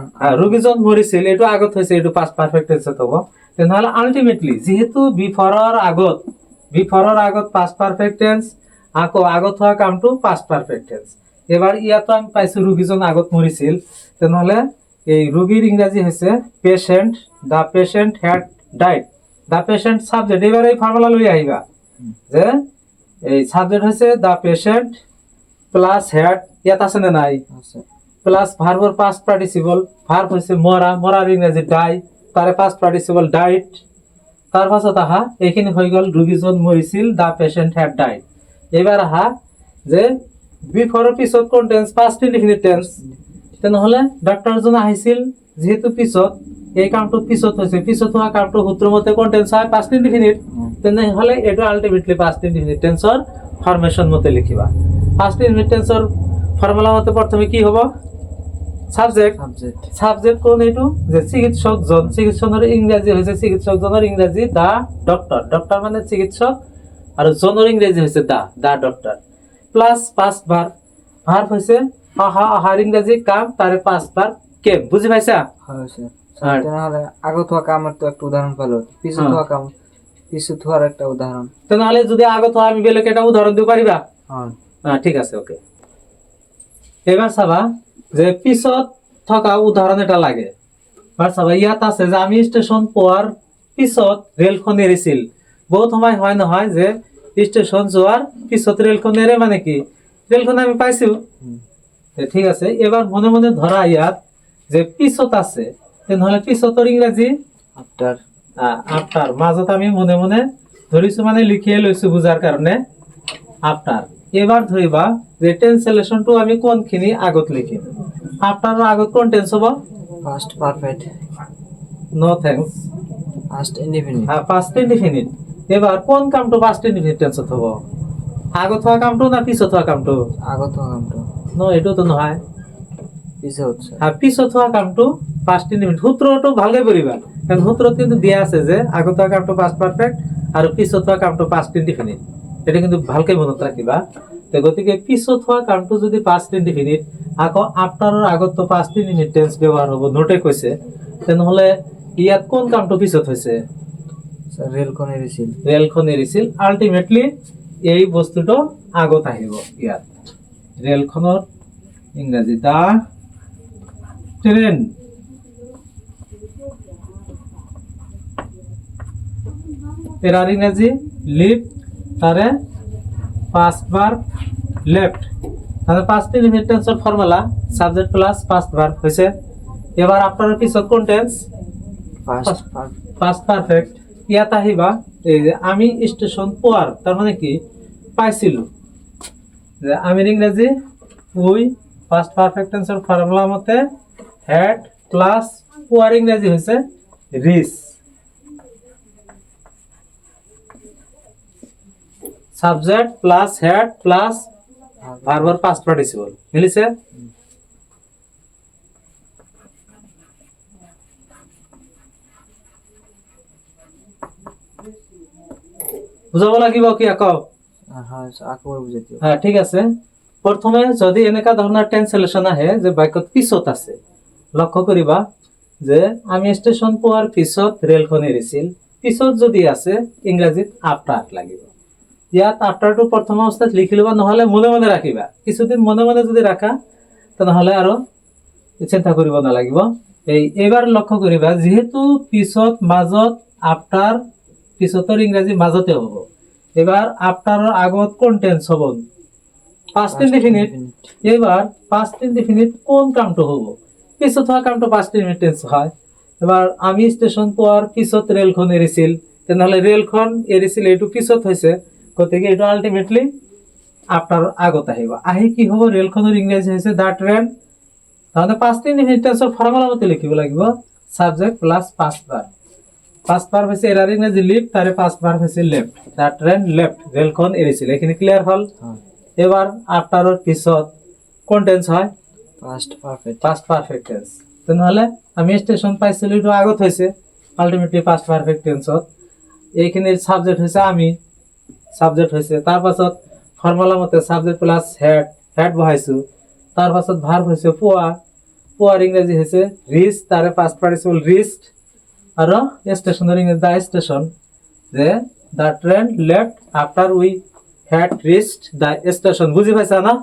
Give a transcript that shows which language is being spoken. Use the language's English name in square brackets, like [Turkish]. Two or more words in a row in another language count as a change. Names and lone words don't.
[Assamese] ৰোগীজন মৰিছিল, এইটো আগত হৈছে, এইটো [English] past perfect tense [Assamese] হ'ব। তেনেহ'লে আল্টিমেটলি যিহেতু বিফৰৰ আগত [English] past perfect tense, [Assamese] আকৌ আগত হোৱা কামটো [English] past perfect tense. [Assamese] এবাৰ ইয়াতো আমি পাইছো ৰোগীজন আগত মৰিছিল, তেনেহ'লে এই ৰোগীৰ ইংৰাজী হৈছে পেশেন্ট। [English] The patient had died. The patient subject. [Assamese] এবাৰ এই ফৰ্মুলা লৈ আহিবা যে এই সাবজেক্ট হৈছে [English] the patient plus had, [Assamese] ইয়াত আছে নে নাই? আছে। [English] plus verb past participle, [Bangla] ভার্ব হচ্ছে মরা, মরার ইংরেজি ডাই, তারে [English] past participle died. [Assamese] তার পাছত আহা এইখিনি হৈ গ'ল ৰোগীজন মৰিছিল, [English] The patient had died. [Assamese] এবাৰ আহা যে বিফৰৰ পিছত কোন টেন্স? [English] past indefinite tense. [Assamese] তেনেহ'লে ডক্টৰজন আহিছিল, যেহেতু পিছত, এই কামটো পিছত হৈছে, পিছত হোৱা কামটো সূত্ৰমতে কোন টেন্স হয়? [English] Past indefinite. [Assamese] তেনেহ'লে এইটো [English] ultimately past indefinite tense formation [Assamese] মতে লিখিবা। [English] past indefinite tense formula [Assamese] মতে প্ৰথমে কি হ'ব? সাবজেক্ট। সাবজেক্ট কোন? এইটো যে চিকিৎসকজন। চিকিৎসকৰ ইংৰাজী হৈছে, চিকিৎসকজনৰ ইংৰাজী [English] the doctor. [Assamese] ডক্টৰ মানে চিকিৎসক, আৰু জনৰ ইংৰাজী হৈছে [English] the doctor plus past verb verb [Assamese] হৈছে আহা আহাৰ ইংৰাজী কাম তাৰে [English] past verb came [Assamese] বুজি পাইছা হয় স্যার আর- তেনেহলে আগত হোৱা কামৰ তো একটা উদাহরণ পালো পিছত হ্যাঁ। হোৱা কাম পিছত হোৱাৰ একটা উদাহরণ তেনেহলে যদি আগত হয় আমি বেলেগ এটা উদাহৰণ দিব পাৰিবা হয় ঠিক আছে ওকে এবার চাবা যে পিছত থকা উদাহৰণ এটা লাগে এবার চাবা ইয়াত আছে যে আমি স্টেশন পোৱাৰ পিছত ৰেলখন এৰিছিল বহুত সময় হয় নহয় যে স্টেশন যোৱাৰ পিছত ৰেলখন এৰে মানে কি ৰেলখন আমি পাইছো হুম। ঠিক আছে এবার মনে মনে ধরা ইয়াত যে পিছত আছে তেনেহলে পিছতৰ ইংৰাজী আফটার আফটার মাজত আমি মনে মনে ধৰিছো মানে লিখিয়ে লৈছো বুজাৰ কাৰণে আফটার এবার ধৰিবা যে ট্রান্সলেশনটো আমি কোনখিনি আগত লিখিম আফটাৰৰ আগত কোন টেন্স হ'ব [English] First perfect No thanks First indefinite past indefinite [Assamese] এবার কোন কামটো [English] past indefinite tense [Assamese] হ'ব আগত হোৱা কামটো না পিছত হোৱা কামটো আগত হোৱা কামটো ন এইটোতো নহয় পিছত স্যার পিছত হোৱা কামটো [English] past indefinite [Assamese] সূত্ৰটো ভালকৈ পঢ়িবা কাৰণ সূত্ৰত কিন্তু দিয়া আছে যে আগত হোৱা কামটো [English] past perfect [Assamese] আৰু পিছত হোৱা কামটো [English] past indefinite [Assamese] এটা কিন্তু ভালকৈ মনত ৰাখিবা তো গতিকে পিছত হোৱা কামটো যদি [English] past indefinite [Assamese] আকৌ আফটাৰৰ আগততো [English] past indefinite tense [Assamese] ব্যৱহাৰ হ'ব নোটে কৈছে তেনেহ'লে ইয়াত কোন কামটো পিছত হৈছে স্যার ৰেলখন এৰিছিল ৰেলখন এৰিছিল আল্টিমেটলি এই বস্তুটো আগত আহিব ইয়াত ৰেলখনৰ ইংৰাজী [English] the train [Assamese] এরার ইংরাজি লিভ তারে [English] past verb left [Assamese] তাহলে [English] past indefinite tense formula subject plus past verb [Assamese] হইছে এবার আপনার পিছত কোন টেন্স ফার্স্ট [English] past perfect [Assamese] ইয়াত আহিবা এই যে আমি স্টেশন পোৱাৰ তার মানে কি পাইছিলো যে আমি ইংরাজি উই [English] past perfect tense formula [Assamese] মতে [English] had plus [Assamese] পোৱাৰ ইংরাজি হইছে রিচ [English] subject plus had plus verb past participle [Assamese] মিলিছে বুঝাব লাগিব কি আকৌ হয় আকৌ বুজাই দিওঁ হ্যাঁ ঠিক আছে প্রথমে যদি এনেকা ধরনের ট্রান্সলেশন আহে যে বাক্যত পিছত আছে লক্ষ্য কৰিবা যে আমি স্টেশন পোৱাৰ পিছত ৰেলখন এৰিছিল পিছত যদি আছে ইংৰাজীত আফটার লাগিব ইয়াত আফটারটো প্ৰথম অৱস্থাত লিখি লবা নহলে মনে মনে ৰাখিবা কিছুদিন মনে মনে যদি ৰাখা তেনেহলে আৰু চিন্তা কৰিব নালাগিব এইবাৰ লক্ষ্য কৰিবা যেহেতু পিছত মাজত আফটার পিছতৰ ইংৰাজী মাজতে হ'ব এবার আফটাৰৰ আগত কোন টেন্স হ'ব [English] past indefinite [Assamese] এবার [English] past indefinite [Assamese] কোন কামটো হ'ব পিছত হোৱা কামটো [English] past indefinite tense [Assamese] হয় এবার আমি স্টেশন পোৱাৰ পিছত ৰেলখন এৰিছিল তেনেহলে ৰেলখন এৰিছিল এইটো পিছত হৈছে গতিকে এইটো [English] ultimately after [Assamese] আগত আহিব আহি কি হ'ব ৰেলখনৰ ইংৰাজী হৈছে [English] the train [Assamese] তাহলে [English] past indefinite tense formula [Assamese] মতে লিখিব লাগিব [English] subject plus past verb past verb [Assamese] হৈছে এৰাৰ ইংৰাজী লিভ তাৰে [English] past verb [Assamese] হৈছে লেফট [English] the train left [Assamese] ৰেলখন এৰিছিল এইখিনি ক্লিয়াৰ হ'ল হয় এবার আফটাৰৰ পিছত কোন টেন্স হয় [English] First perfect past perfect tense [Assamese] তেনেহলে আমি স্টেশন পাইছিলো এইটো আগত হৈছে [English] ultimately past perfect tense [Assamese] এইখিনিৰ সাবজেক্ট হৈছে আমি সাবজেক্ট হৈছে তাৰ পাছত ফৰ্মুলা মতে [English] subject plus had had [Assamese] বহাইছো তাৰ পাছত ভার্ব হৈছে পোৱা পোৱাৰ ইংৰাজী হৈছে ৰিচ তাৰে [English] past participle reached [Assamese] আৰু স্টেশনৰ ইংৰাজী [English] the station [Assamese] যে [English] the train left after we had reached the station [Assamese] বুঝি পাইছা না